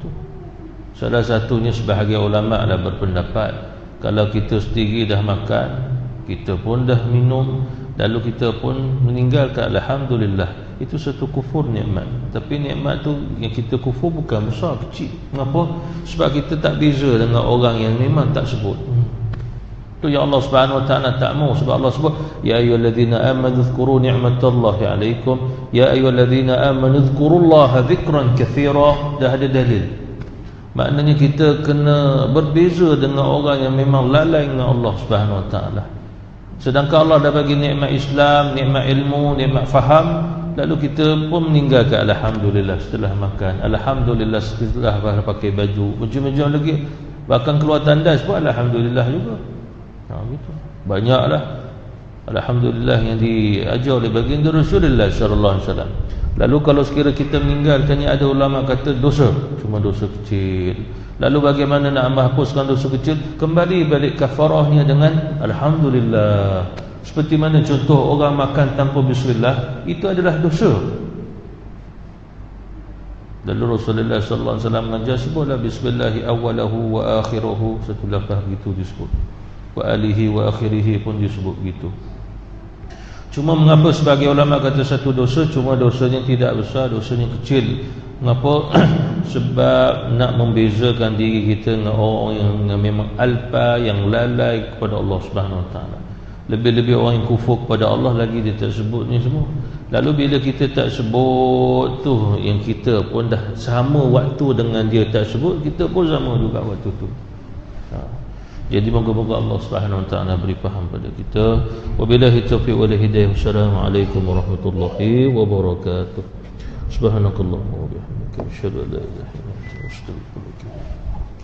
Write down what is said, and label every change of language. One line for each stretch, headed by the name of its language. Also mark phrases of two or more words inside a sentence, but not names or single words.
Malay: Salah satunya sebahagian ulama ada berpendapat, kalau kita sendiri dah makan, kita pun dah minum, lalu kita pun meninggalkan, alhamdulillah, itu satu kufur nikmat. Tapi nikmat tu yang kita kufur bukan besar, kecil. Kenapa? Sebab kita tak beza dengan orang yang memang tak sebut. Tu yang
Arabic: الله سبحانه وتعالى
Malay: tak mau. Sebab Allah sebut,
Arabic: يا أيها الذين آمنوا اذكروا نعمة الله عليكم، يا أيها الذين آمنوا اذكروا الله ذكرا كثيرا.
Malay: Dah ada dalil. Maknanya kita kena berbeza dengan orang yang memang lalai dengan
Arabic: الله سبحانه وتعالى.
Malay: Sedangkan Allah dah bagi nikmat Islam, nikmat ilmu, nikmat faham, lalu kita pun meninggalkan, alhamdulillah setelah makan, alhamdulillah setelah pakai baju, macam-macam lagi, bahkan keluar tandas pun alhamdulillah juga. Gitu. Banyaklah alhamdulillah yang diajar oleh baginda Rasulullah
Arabic: صلى الله عليه وسلم.
Malay: Lalu kalau sekiranya kita meninggalkannya, ada ulama kata dosa, cuma dosa kecil. Lalu bagaimana nak menghapuskan dosa kecil? Kembali balik kafarahnya dengan alhamdulillah. Seperti mana contoh orang makan tanpa bismillah, itu adalah dosa. Lalu Rasulullah
Arabic: صلى الله عليه وسلم
Malay: mengajar, sebutlah
Arabic: بسم الله أوله وآخره,
Malay: satu lafaz gitu disebut.
Arabic: وأوله وآخره
Malay: pun disebut gitu. Cuma mengapa sebagai ulama kata satu dosa, cuma dosanya tidak besar, dosanya kecil. Mengapa? Sebab nak membezakan diri kita dengan orang yang memang alpa, yang lalai kepada
Arabic: الله سبحانه وتعالى.
Malay: Lebih-lebih orang yang kufur kepada Allah lagi dia tak sebut ni semua. Lalu bila kita tak sebut tu, yang kita pun dah sama waktu dengan dia tak sebut, kita pun sama juga waktu tu. Jadi moga-moga
Arabic: الله سبحانه وتعالى
Malay: beri faham pada kita.
Arabic: وبالله التوفيق والهداية. والسلام عليكم ورحمة الله وبركاته. سبحانك اللهم وبحمدك، أشهد أن لا إله إلا أنت، أستغفرك وأتوب إليك.